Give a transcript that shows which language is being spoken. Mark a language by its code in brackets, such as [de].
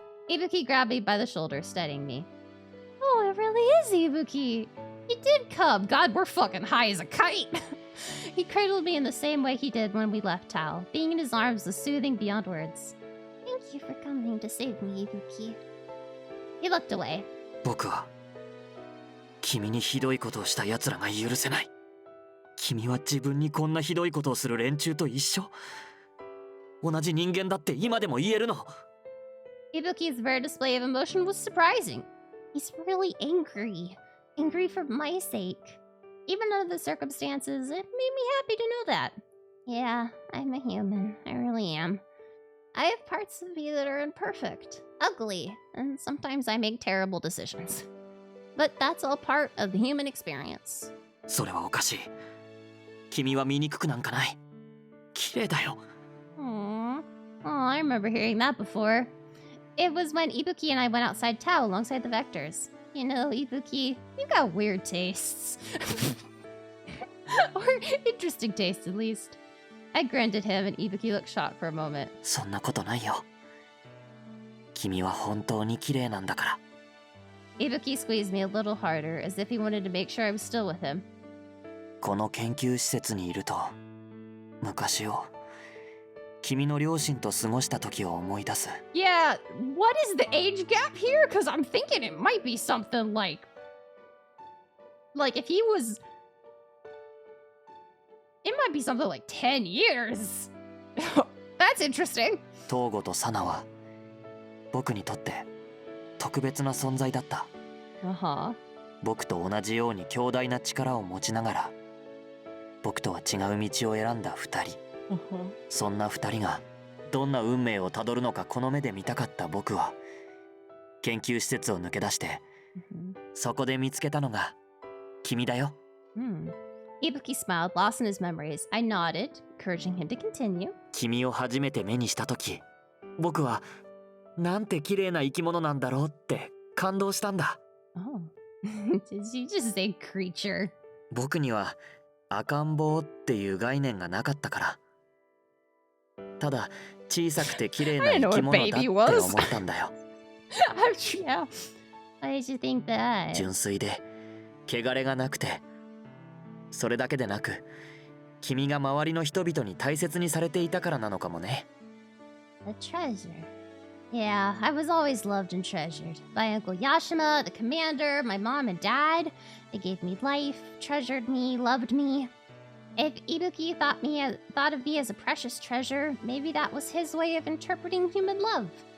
[en] Ibuki grabbed me by the shoulder, steadying me. Oh, it really is Ibuki. He did come. God, we're fucking high as a kite. He cradled me in the same way he did when we left Tao. Being in his arms was soothing beyond words. Thank you for coming to save me, Ibuki. He looked away. [ja] 僕は君にひどいことをした奴らが許せない。君は自分にこんなひどいことをする連中と一緒。同じ人間だって今でも言えるの。 [en] Ibuki's rare display of emotion was surprising. He's really angry. Angry for my sake. Even under the circumstances, it made me happy to know that. Yeah, I'm a human. I really am. I have parts of me that are imperfect, ugly, and sometimes I make terrible decisions. But that's all part of the human experience. [ja] それはおかしい。君は醜くなんかない。綺麗だよ。 [en] Aww. Oh, I remember hearing that before. It was when Ibuki and I went outside Tao alongside the Vectors. You know, Ibuki, you got weird tastes. Or interesting tastes, at least. I grinned at him and Ibuki looked shocked for a moment. [ja] そんなことないよ。君は本当に綺麗なんだから。 [en] Ibuki squeezed me a little harder, as if he wanted to make sure I was still with him. [ja] この研究施設にいると、昔を、君の両親と過ごした時を思い出す。 [en] Yeah, what is the age gap here? Because I'm thinking it might be something like if he was... It might be something like 10 years. That's interesting. [ja] 東郷とサナは、僕にとって特別な存在だった。僕と同じように強大な力を持ちながら、僕とは違う道を選んだ二人。そんな二人がどんな運命をたどるのかこの目で見たかった僕は、研究施設を抜け出して、そこで見つけたのが君だよ。 [en] Ibuki smiled, lost in his memories. I nodded, encouraging him to continue. [ja] 君を初めて目にした時、僕はなんて綺麗な生き物なんだろうって感動したんだ。 [en] Oh. Did you just say creature? [ja] 僕には赤ん坊っていう概念がなかったから。ただ小さくて綺麗な生き物だって思ったんだよ。 [en] Yeah. Why did you think that? [ja] 純粋で汚れがなくて、それだけでなく、君が周りの人々に大切にされていたからなのかもね。 [en] A treasure. Yeah, I was always loved and treasured by Uncle Yashima, the commander, my mom and dad. They gave me life, treasured me, loved me. If Ibuki thought of me as a precious treasure, maybe that was his way of interpreting human love.